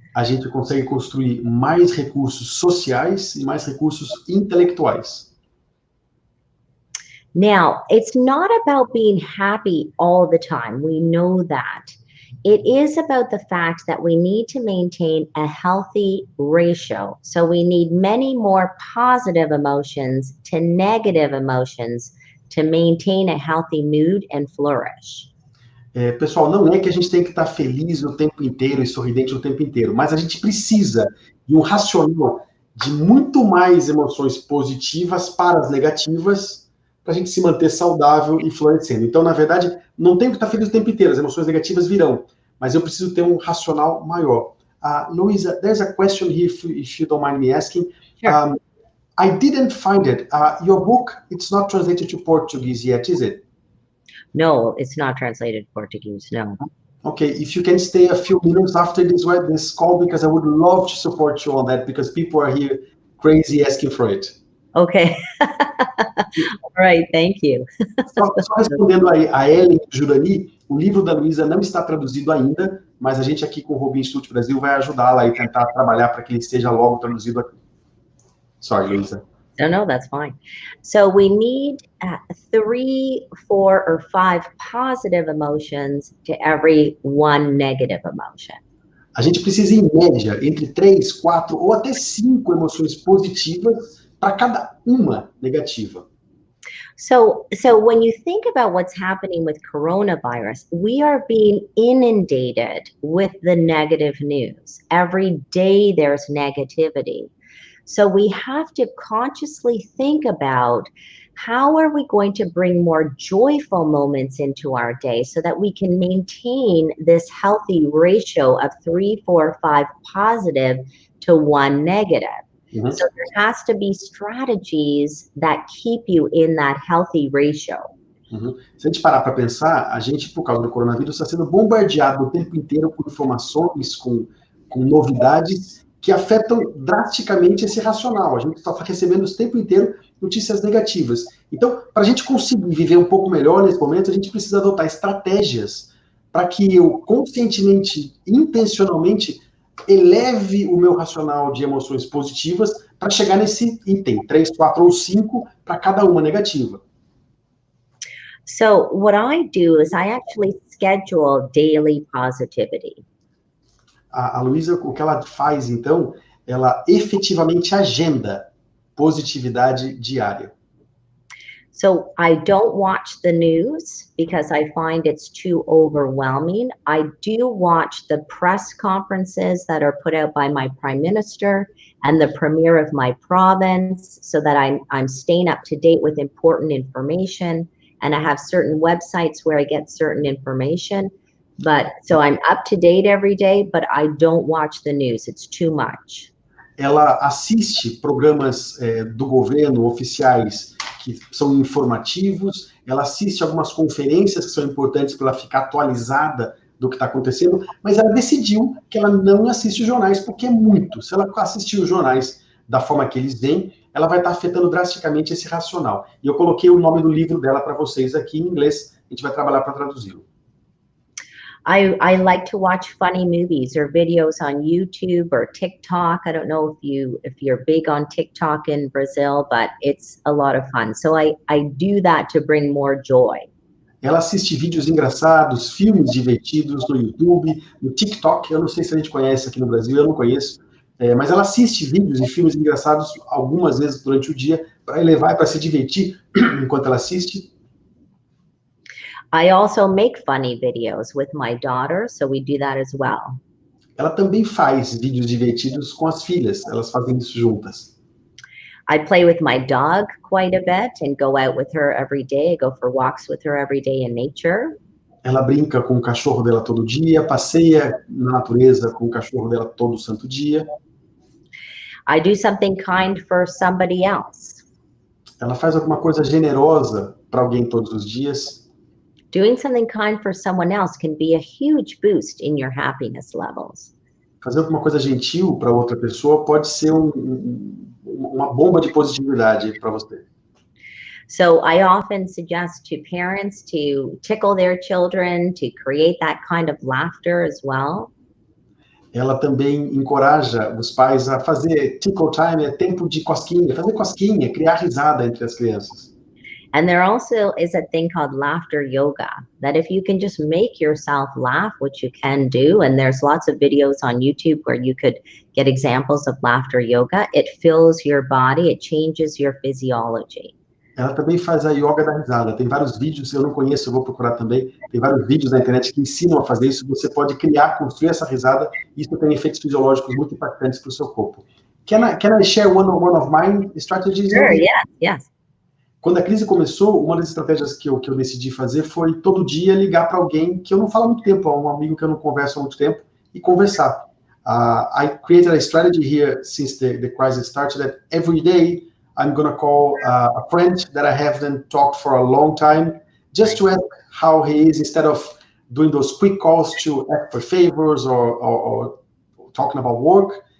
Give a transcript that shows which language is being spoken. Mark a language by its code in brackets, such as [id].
[pt] A gente consegue construir mais recursos sociais e mais recursos intelectuais. [en] Now, it's not about being happy all the time. We know that. It is about the fact that we need to maintain a healthy ratio. So we need many more positive emotions to negative emotions to maintain a healthy mood and flourish. [pt] Pessoal, não é que a gente tem que estar feliz o tempo inteiro e sorridente o tempo inteiro, mas a gente precisa de um racional de muito mais emoções positivas para as negativas, para a gente se manter saudável e florescendo. Então, na verdade, não tem que estar feliz o tempo inteiro, as emoções negativas virão, mas eu preciso ter um racional maior. [en] Louisa, there's a question here, if you don't mind me asking. Sure. I didn't find it. Your book, it's not translated to Portuguese yet, is it? No, it's not translated Portuguese, no. Okay, if you can stay a few minutes after this call, because I would love to support you on that, because people are here crazy asking for it. Okay. All right, thank you. [pt] Só respondendo a Ellen Jurani, o livro da Luisa não está traduzido ainda, mas a gente aqui com o Robin Institute Brasil vai ajudá-la e tentar trabalhar para que ele esteja logo traduzido aqui. [en] Sorry, Luisa. No, that's fine. So we need 3, 4, or 5 positive emotions to every 1 negative emotion. [pt] A gente precisa, em média, entre 3, 4 ou até 5 emoções positivas para cada uma negativa. [en] So when you think about what's happening with coronavirus, we are being inundated with the negative news. Every day there's negativity. So we have to consciously think about how are we going to bring more joyful moments into our day so that we can maintain this healthy ratio of 3, 4, 5 positive to 1 negative. Mm-hmm. So there has to be strategies that keep you in that healthy ratio. Uhum. [pt] Se a gente parar para pensar, a gente, por causa do coronavírus, está sendo bombardeado o tempo inteiro com informações, com novidades que afetam drasticamente esse racional. A gente está recebendo o tempo inteiro notícias negativas. Então, para a gente conseguir viver um pouco melhor nesse momento, a gente precisa adotar estratégias para que eu conscientemente, intencionalmente, eleve o meu racional de emoções positivas para chegar nesse item, 3, 4 ou 5 para cada uma negativa. [en] So what I do is I actually schedule daily positivity. [pt] A Luisa, o que ela faz, então, ela efetivamente agenda positividade diária. [en] So I don't watch the news because I find it's too overwhelming. I do watch the press conferences that are put out by my prime minister and the premier of my province so that I'm staying up to date with important information. And I have certain websites where I get certain information. But so I'm up to date every day, but I don't watch the news. It's too much. [pt] Ela assiste programas do governo oficiais que são informativos, ela assiste algumas conferências que são importantes para ela ficar atualizada do que está acontecendo, mas ela decidiu que ela não assiste os jornais porque é muito. Se ela assistir os jornais da forma que eles vêm, ela vai estar afetando drasticamente esse racional. E eu coloquei o nome do livro dela para vocês aqui em inglês, a gente vai trabalhar para traduzi-lo. [en] I like to watch funny movies or videos on YouTube or TikTok. I don't know if you're big on TikTok in Brazil, but it's a lot of fun. So I do that to bring more joy. [pt] Ela assiste vídeos engraçados, filmes divertidos no YouTube, no TikTok. Eu não sei se a gente conhece aqui no Brasil, eu não conheço. Mas ela assiste vídeos e filmes engraçados algumas vezes durante o dia para elevar e para se divertir enquanto ela assiste. [en] I also make funny videos with my daughter, so we do that as well. [pt] Ela também faz vídeos divertidos com as filhas, elas fazem isso juntas. [en] I play with my dog quite a bit and go out with her every day. I go for walks with her every day in nature. [pt] Ela brinca com o cachorro dela todo dia, passeia na natureza com o cachorro dela todo santo dia. [en] I do something kind for somebody else. [pt] Ela faz alguma coisa generosa para alguém todos os dias. [en] Doing something kind for someone else can be a huge boost in your happiness levels. [pt] Fazer alguma coisa gentil para outra pessoa pode ser uma bomba de positividade para você. [en] So I often suggest to parents to tickle their children, to create that kind of laughter as well. [pt] Ela também encoraja os pais a fazer tickle time, é tempo de cosquinha, fazer cosquinha, criar risada entre as crianças. [en] And there also is a thing called laughter yoga, that if you can just make yourself laugh, which you can do, and there's lots of videos on YouTube where you could get examples of laughter yoga, it fills your body, it changes your physiology. [pt] Ela também faz a yoga da risada. Tem vários vídeos, eu não conheço, eu vou procurar também. Tem vários vídeos na internet que ensinam a fazer isso. Você pode criar, construir essa risada. Isso tem efeitos fisiológicos muito impactantes para o seu corpo. [en] Can I share one of my strategies? Sure, yes. [pt] Quando a crise começou, uma das estratégias que eu decidi fazer foi todo dia ligar para alguém que eu não falo há muito tempo, a um amigo que eu não converso há muito tempo, e conversar. [en] I created a strategy here since the crisis started that every day I'm going to call a friend that I haven't talked for a long time, just to ask how he is, instead of doing those quick calls to ask for favors or talking about work.